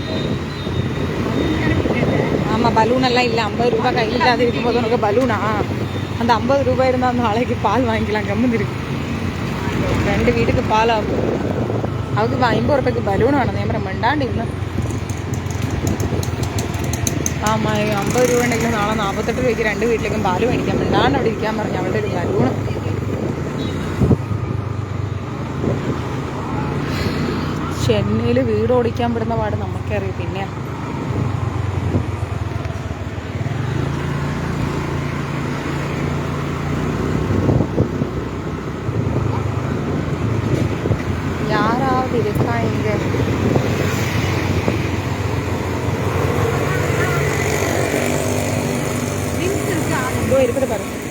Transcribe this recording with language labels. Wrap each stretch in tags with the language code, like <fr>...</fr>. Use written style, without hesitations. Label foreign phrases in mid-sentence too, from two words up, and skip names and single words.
<ta>ஆமாம் பலூனெல்லாம் இல்லை. 50 ரூபா கையில் இல்லாத இருக்கும்போது உனக்கு பலூனா? அந்த 50 ரூபாய் இருந்தால் நாளைக்கு பால் வாங்கிக்கலாம். கம்முன்னு இருக்கு. 2 வீட்டுக்கு பால் ஆகும்.</ta> <ml>അവർക്ക് 50 രൂപയ്ക്ക് ബലൂൺ വേണം. ഞാൻ പറയാം മിണ്ടാണ്ടിരുന്നു. ആമാ 50 രൂപ ഉണ്ടെങ്കിൽ നാളെ 48 രൂപയ്ക്ക് 2 വീട്ടിലേക്കും പാല് മേടിക്കാം. മിണ്ടാണ്ട് അവിടെ ഇരിക്കാൻ പറഞ്ഞു. അവളുടെ ഒരു ബലൂണ്. ചെന്നൈയിൽ വീട് ഓടിക്കാൻ പെടുന്ന പാട് നമുക്കറിയാം.</ml> <ta>പിന്നെ யாராவது இருக்கா இங்க? இருக்குது பாரு.</ta>